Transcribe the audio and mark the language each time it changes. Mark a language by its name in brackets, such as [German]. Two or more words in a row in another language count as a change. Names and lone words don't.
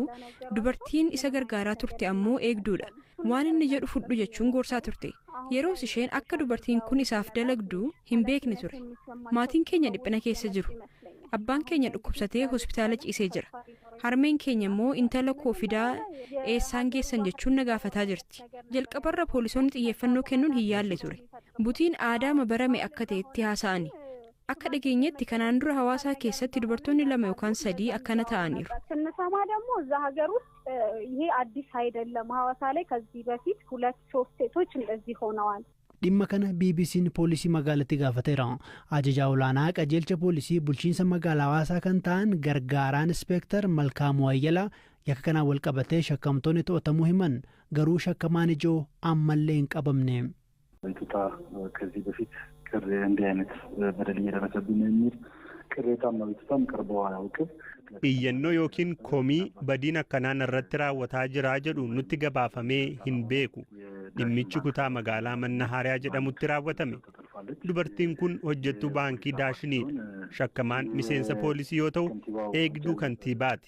[Oromo] dubartiin isa gargaaraa turte ammoo eegduudha waan inni jedhu fudhu jechuun gorsaa turte yeroos isheen akka dubartiin kun isaaf dalagdu hin beekne ture maatiin keenya dhiphina keessa jiru abbaan keenya dhukkubsatee hospitaala ciisee jira harmeen keenya immoo intala koo fidaa eessaan geessan jechuun na gaafataa jirti jalqabarra poolisoonni xiyyeeffannoo kennuun hin yaalle ture butiin aadaa mabarame akka ta'etti haasa'ani akka dhageenyetti kanaan dura hawaasaa keessatti dubartoonni 2 yookaan 3 akkana ta'aniiru. [Amharic] ስንሰማ ደግሞ እዛ ሀገር ውስጥ ይሄ አዲስ አይደለም ሐዋሳ ላይ ከዚህ በፊት 2-3 ሴቶች እንደዚህ ሆነዋል። [Oromo] dhimma kana BBC'n poolisii magaalatti gaafateera. Ajajaa olaanaa qajeelcha poolisii bulchiinsa magaalaa Hawaasaa kan ta'an gargaaraan inspektar Malkaamuu Ayyalaa yakka kanaan wal qabatee shakkamtoonni to'atamuu himan garuu shakkamaan ijoo ammallee hin qabamne. [Amharic] ከዚህ በፊት እንዲህ አይነት በደል እየደረሰብን የሚል ቅሬታም ቤተሰብም ቀርበው አያውቅም. [Oromo] iyyannoo yookiin komii badiin akkanaan irratti raawwataa jiraa jedhu nutti gabaafamee hin beeku. dhimmichi kutaa magaalaa Mannahaariyaa jedhamutti raawwatame. dubartiin kun hojjettuu baankii Daashiniidha. shakkamaan miseensa poolisii yoo ta'u eegduu kantiibaati.